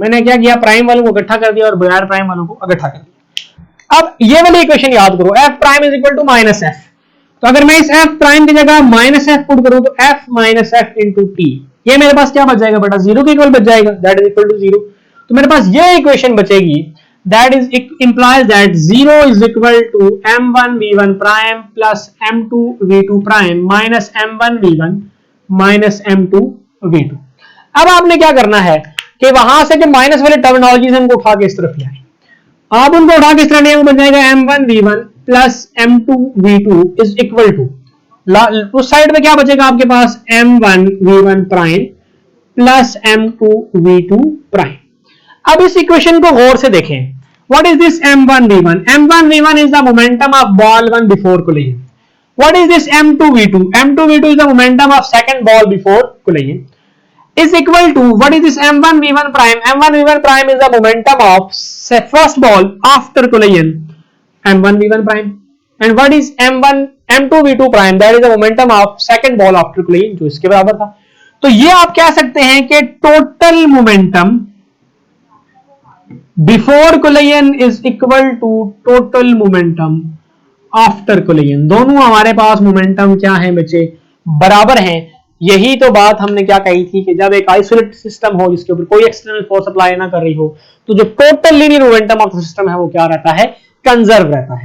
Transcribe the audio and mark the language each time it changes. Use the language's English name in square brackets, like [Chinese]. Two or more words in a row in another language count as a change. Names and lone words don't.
[Hindi] मैंने क्या किया, प्राइम वालों को इकट्ठा कर दिया और बगैर प्राइम वालों को इकट्ठा कर दिया। अब ये वाली इक्वेशन याद करो, [English] f prime is equal to minus f, [Hindi] तो अगर मैं इस [English] f prime [Hindi] की जगह [English] minus f [Hindi] पुट करूं तो [English] f minus f into t, [Hindi] ये मेरे पास क्या बच जाएगा बेटा, जीरो के इक्वल बच जाएगा, [English] that is equal to zero. [Hindi] तो मेरे पास ये इक्वेशन बचेगी, [English] that is implies that 0 is equal to m1 v1 prime plus m2 v2 prime minus m1 v1 minus m2 v2। [Hindi] अब आपने क्या करना है कि वहां से जो माइनस वाले टर्मिनोलॉजी है उनको उठा के इस तरफ ले आए। आप उनको उठा के इस तरह ले आए, बन जाएगा [English] m1v1 plus m2v2 is equal to, [Hindi] उस साइड में क्या बचेगा आपके पास, [English] m1v1 prime plus m2v2 prime. [Hindi] अब इस इक्वेशन को गौर से देखें, [English] what is this m1v1? m1v1 is the momentum of ball one before collision. what is this m2v2? m2v2 is the momentum of second ball before collision is equal to, what is this m1v1 prime? m1v1 prime is the momentum of first ball after collision, m1v1 prime. And what is m2v2 prime? That is the momentum of second ball after collision, [Hindi] जो इसके बराबर था। तो ये आप कह सकते हैं कि [English] total momentum before collision is equal to total momentum after collision. [Hindi] दोनों हमारे पास मोमेंटम क्या है बच्चे, बराबर हैं। यही तो बात हमने क्या कही थी कि जब एक [English] isolate system [Hindi] हो जिसके ऊपर कोई [English] external force apply [Hindi] ना कर रही हो, तो जो [English] total linear momentum of the system [Hindi] है वो क्या रहता है, कंजर्व रहता है।